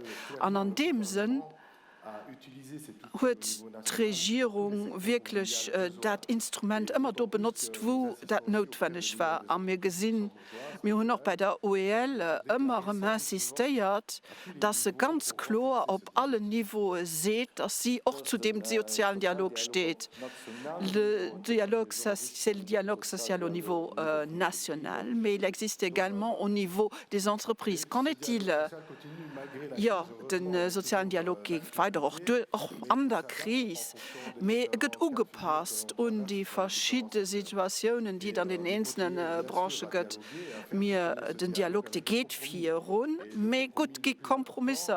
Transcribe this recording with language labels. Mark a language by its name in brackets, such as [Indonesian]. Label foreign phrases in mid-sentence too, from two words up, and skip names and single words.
[German] Und in dem Sinn hat die Regierung wirklich das Instrument immer da benutzt, wo das notwendig war. Und wir haben auch bei der OEL immer insistiert, dass sie ganz klar auf allen Niveaus sieht, dass sie auch zu dem sozialen Dialog steht. [French] C'est le dialogue social au niveau national, mais il existe également au niveau des entreprises. Qu'en est-il? [German] Ja, den sozialen Dialog geht weiter auch an der Krise, aber er wird angepasst und die verschiedenen Situationen, die dann in den einzelnen Branchen gibt, den Dialog, der geht viel rund, aber gut, gibt Kompromisse.